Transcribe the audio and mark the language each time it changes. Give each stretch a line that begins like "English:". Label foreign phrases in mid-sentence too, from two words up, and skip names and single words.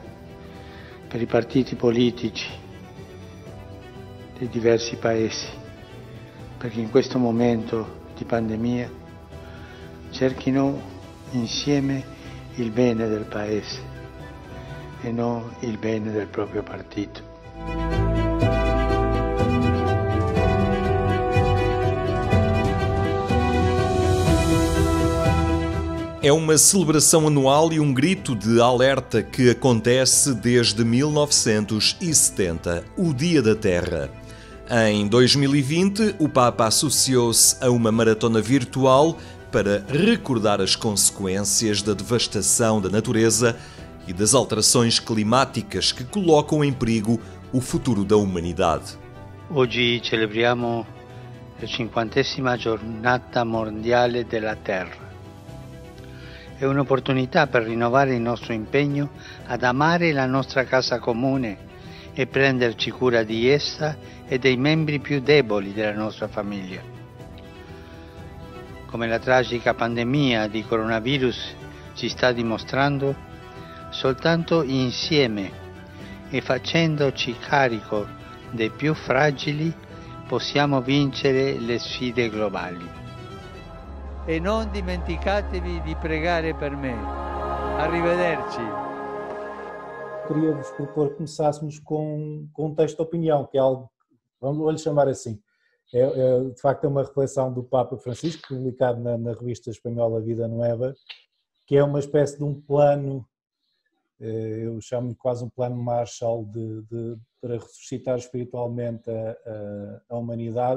Italian: Per i partiti politici dei diversi paesi, perché in questo momento di pandemia cerchino insieme il bene del paese e non il bene del proprio partito.
Portuguese: É uma celebração anual e um grito de alerta que acontece desde 1970, o Dia da Terra. Em 2020, o Papa associou-se a uma maratona virtual para recordar as consequências da devastação da natureza e das alterações climáticas que colocam em perigo o futuro da humanidade.
Italian: Oggi celebriamo la 50ª giornata mondiale della Terra. È un'opportunità per rinnovare il nostro impegno ad amare la nostra casa comune e prenderci cura di essa e dei membri più deboli della nostra famiglia. Come la tragica pandemia di coronavirus ci sta dimostrando, soltanto insieme e facendoci carico dei più fragili possiamo vincere le sfide globali. E non dimenticatevi di pregare per me. Arrivederci.
Portuguese: Queria-vos propor que começássemos com um texto de opinião, que é algo, vamos lhe chamar assim, de facto é uma reflexão do Papa Francisco, publicado na revista espanhola Vida Nueva, que é uma espécie de um plano, eu chamo-lhe quase um plano Marshall para ressuscitar espiritualmente a humanidade.